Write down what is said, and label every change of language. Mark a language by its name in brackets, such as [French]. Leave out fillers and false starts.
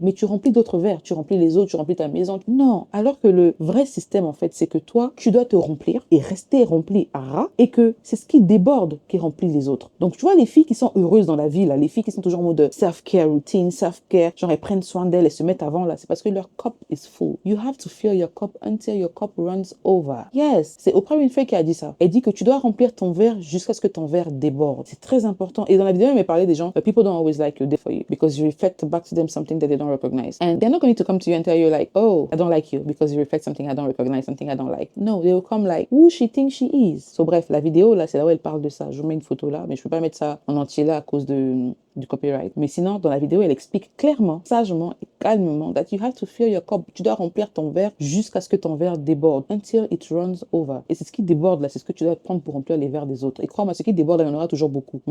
[French] Mais tu remplis d'autres verres, tu remplis les autres, tu remplis ta maison. Non, alors que le vrai système, en fait, c'est que toi, tu dois te remplir et rester rempli à ras et que c'est ce qui déborde qui remplit les autres. Donc, tu vois, les filles qui sont heureuses dans la vie, là, les filles qui sont toujours en mode self-care routine, self-care, genre elles prennent soin d'elles et se mettent avant, là, c'est parce que leur [English] cup is full. You have to fill your cup until your cup runs over. [French] Yes, c'est Oprah Winfrey qui a dit ça. Elle dit que tu dois remplir ton verre jusqu'à ce que ton verre déborde. C'est très important. Et dans la vidéo, elle m'a parlé des gens, [English] people don't always like you for you because you reflect back to them something that they don't recognize. And they're not going to come to you and tell you like, oh, I don't like you because you reflect something I don't recognize, something I don't like. No, they will come like, who she thinks she is. [French] So bref, la vidéo, là, c'est là où elle parle de ça. Je vous mets une photo là, mais je peux pas mettre ça en entier là à cause du copyright. Mais sinon, dans la vidéo, elle explique clairement, sagement et calmement [English] that you have to fill your cup. [French] Tu dois remplir ton verre jusqu'à ce que ton verre déborde. [English] Until it runs over. [French] Et c'est ce qui déborde là, c'est ce que tu dois prendre pour remplir les verres des autres. Et crois-moi, ce qui déborde, il y en aura toujours beaucoup.